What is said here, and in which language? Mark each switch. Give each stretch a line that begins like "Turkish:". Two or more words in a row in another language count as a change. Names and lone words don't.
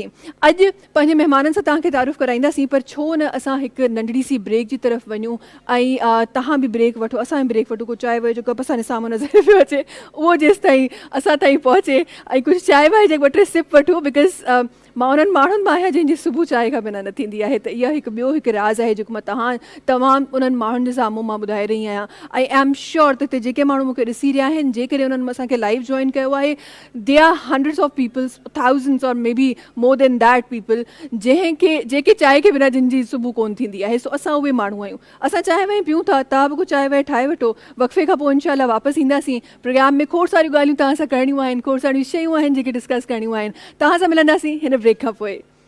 Sindhi: अॼु पंहिंजे महिमाननि सां तव्हांखे तारीफ़ कराईंदासीं, पर छो न असां हिकु नंढड़ी सी ब्रेक जी तरफ़ वञूं ऐं तव्हां बि ब्रेक वठो, असां बि ब्रेक वठूं। को चांहि वांहि जो कप असांजे साम्हूं नज़र पियो अचे, उहो जेसि ताईं असां ताईं पहुचे ऐं कुझु चांहि वांहि जे ॿ टे सिप वठूं। बिकॉज़ मां उन्हनि माण्हुनि मां आहियां जंहिंजी सुबुह चांहि खां बिना न थींदी आहे। त इहा हिकु ॿियो हिकु राज़ आहे जेको मां तमामु उन्हनि माण्हुनि जे साम्हूं मां ॿुधाए रही आहियां। ऐं
English: I am sure
Sindhi: त हिते जेके माण्हू मूंखे ॾिसी रहिया आहिनि, जेकॾहिं उन्हनि असांखे लाइव जॉइन कयो आहे,
English: they are hundreds of peoples, thousands or maybe more than that people
Sindhi: जेके चांहि के बिना जिन जी सुबुह कोन थींदी आहे। सो असां उहे माण्हू आहियूं। असां चांहि वांहि पियूं था, तव्हां बि कुझु चांहि वांहि ठाहे वठो। वक़्फ़े खां पोइ
Arabic: إن شاء الله
Sindhi: वापसि ईंदासीं। प्रोग्राम में खोड़ सारियूं ॻाल्हियूं तव्हां सां करणियूं आहिनि, खोड़ सारियूं शयूं आहिनि जेके डिस्कस करणियूं आहिनि। तव्हां सां मिलंदासीं हिन ब्रेक खां पोइ।